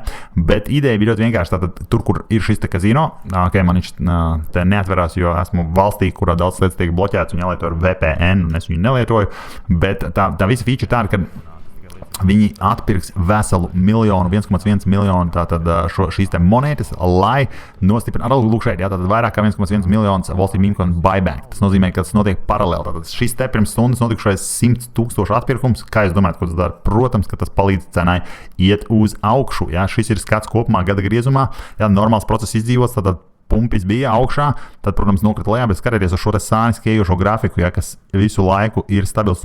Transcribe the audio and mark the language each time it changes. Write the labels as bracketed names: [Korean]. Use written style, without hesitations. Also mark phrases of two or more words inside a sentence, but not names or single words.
[Latvian] Bet ideja bija ļoti vienkārši. Tātad, tur, kur ir šis te kazino, man viņš te neatverās, jo esmu valstī, kurā daudz lietas tiek bloķēts un jālieto ar VPN, un es viņu nelietoju, bet tā visa feature tāda, ka viņi atpirks veselu 1,1 miljonu tātad šīs te monētas, lai nostiprinātu, arī lūk šeit, jā, tātad vairāk kā 1,1 miljonus Wall Street [English] meme coin buyback. [Latvian] Tas nozīmē, ka tas notiek paralēli. Tātad šis te pirms stundas notikušais 100 000 atpirkums, kā jūs domājat, ko tas dara? Protams, ka tas palīdz cenai iet uz augšu, jā. Šis ir skats kopumā gada griezumā, jā, normāls process izdzīvots, tātad pumpis bija augšā, tad, protams, nokrita lejā, bet skatieties uz šo te sāniski ejošo grafiku, ja, kas visu laiku ir stabils.